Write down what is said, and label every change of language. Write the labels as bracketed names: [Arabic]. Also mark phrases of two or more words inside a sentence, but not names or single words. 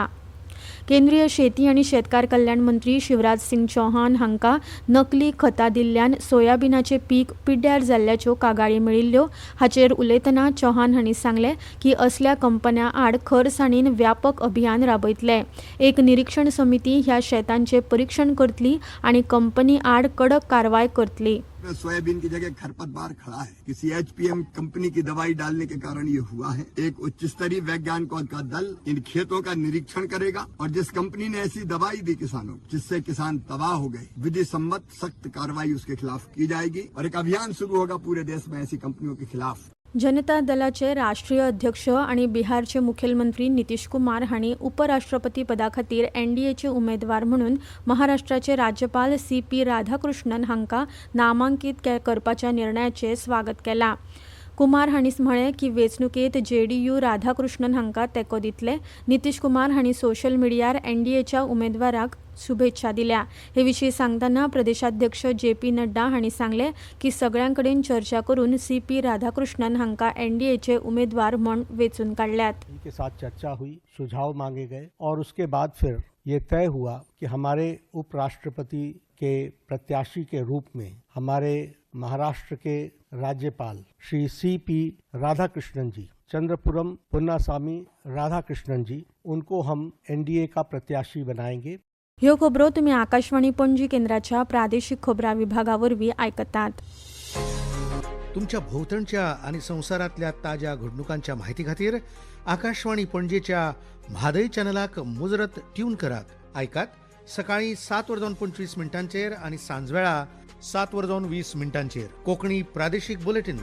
[Konkani] केंद्रीय शेती आनी शेतकार कल्याण मंत्री शिवराज सिंग चौहान हांकां नकली खतां दिल्ल्यान सोयाबीनाचें पीक पिड्ड्यार जाल्ल्याच्यो कागाळी मेळिल्ल्यो. हाचेर उलयतना चौहान हांणी सांगलें की असल्या कंपन्यां आड खरसाणीन व्यापक अभियान राबयतले. एक निरीक्षण समिती ह्या शेतांचें परीक्षण करतली आनी कंपनी आड कडक कारवाय करतली. [Hindi] सोयाबीन की जगह खरपतवार खड़ा है। किसी एचपीएम कंपनी की दवाई डालने के कारण ये हुआ है। एक उच्च स्तरीय वैज्ञानिकों का दल इन खेतों का निरीक्षण करेगा और जिस कंपनी ने ऐसी दवाई दी किसानों को जिससे किसान तबाह हो गए, विधि सम्मत सख्त कार्रवाई उसके खिलाफ की जाएगी और एक अभियान शुरू होगा पूरे देश में ऐसी कंपनियों के खिलाफ. [Konkani] जनता दलाचे राष्ट्रीय अध्यक्ष आनी बिहारचे मुखेलमंत्री नितीश कुमार हांणी उपराष्ट्रपती पदा खातीर एनडीएचे उमेदवार म्हणून महाराष्ट्राचे राज्यपाल CP राधाकृष्णन हांकां नामांकीत करपाच्या निर्णयाचें स्वागत केलां. कुमार हांणीच म्हळें की वेंचणुकेंत JDU राधाकृष्णन हांकां तेंको दितले. नितीश कुमार हांणी सोशल मिडियार NDAच्या उमेदवाराक शुभेच्छा दिल्या. हे विशीं सांगतना प्रदेशाध्यक्ष JP नड्डा हांणी सांगलें की सगळ्यां कडेन चर्चा करून CP राधाकृष्णन हांकां NDAचे उमेदवार म्हूण वेंचून काडल्यात. [Hindi] के साथ चर्चा हुई, सुझाव मांगे गए और उसके बाद फिर ये तय हुआ कि हमारे उपराष्ट्रपति के प्रत्याशी के रूप में हमारे महाराष्ट्र के राज्यपाल श्री CP राधाकृष्णन जी, चंद्रपुरम पुन्नास्वामी राधाकृष्णन जी, उनको हम NDA का प्रत्याशी बनाएंगे. [Konkani] ह्यो खबरो तुम्ही आकाशवाणी पणजी केंद्राच्या प्रादेशीक खबरां विभागावरवीं आयकतात. तुमच्या भोवतणच्या आणि संवसारांतल्या ताज्या घडणुकांच्या म्हायती खातीर आकाशवाणी पणजेच्या म्हादय चॅनलाक मुजरत ट्यून करात. आयकात सकाळी 7:25 आणि सांजवेळा 7:20 कोंकणी प्रादेशीक बुलेटिन.